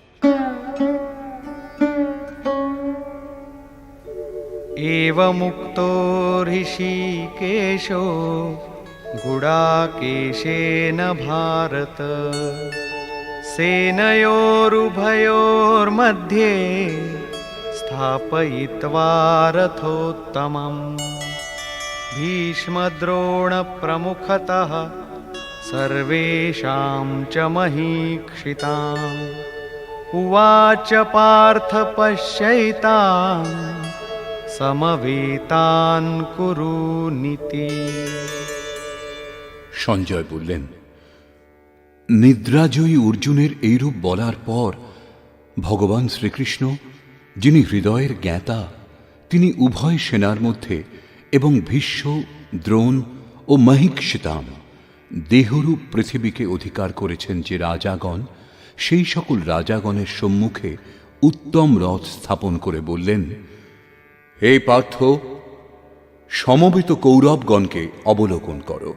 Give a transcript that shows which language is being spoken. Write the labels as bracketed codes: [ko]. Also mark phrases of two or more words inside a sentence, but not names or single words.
[sa] एवमुक्तो ऋषिकेशो गुडाकेशेन भारत, सेनयोरुभयोर्मध्ये स्थापयित्वा रथोत्तमम्। भीष्मद्रोणप्रमुखतः सर्वेषां च महीक्षिताम्। उवाच पार्थ पश्यैतान् সমবেতান কুরু নীতি। [bn] সঞ্জয় বললেন, নিদ্রাজয়ী অর্জুনের এইরূপ বলার পর ভগবান শ্রীকৃষ্ণ, যিনি হৃদয়ের জ্ঞাতা, তিনি উভয় সেনার মধ্যে এবং ভীষ্ম, দ্রোণ ও মহীক্ষিতাম দেহরূপ পৃথিবীকে অধিকার করেছেন যে রাজাগণ, সেই সকল রাজাগণের সম্মুখে উত্তম রথ স্থাপন করে বললেন, হে পার্থ, সমবেত কৌরবগণকে অবলোকন করো।